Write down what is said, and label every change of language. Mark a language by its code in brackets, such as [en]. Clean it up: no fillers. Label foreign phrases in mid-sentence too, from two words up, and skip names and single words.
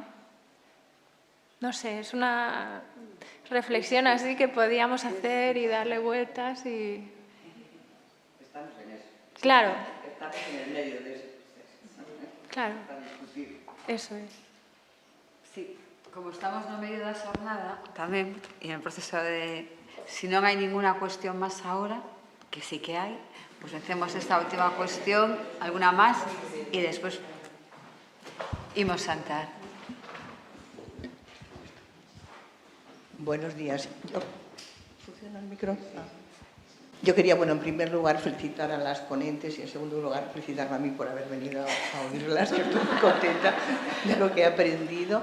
[es] No sé, es una reflexión así que podíamos hacer y darle vueltas y... Estamos en eso. Claro. Estamos en el medio de ese proceso. Claro. Para discutir. Eso es. [gl] Sí, como estamos no medio da xornada tamén, e en proceso de, si non hai ninguna cuestión máis agora, que sí que hai, [es] pues hacemos esta última cuestión, [gl] alguna máis, e despois imos santar. [es] Buenos días. ¿Funciona el micro? Yo quería, bueno, en primer lugar felicitar a las ponentes y en segundo lugar felicitarme a mí por haber venido a oírlas, que estoy muy contenta de lo que he aprendido.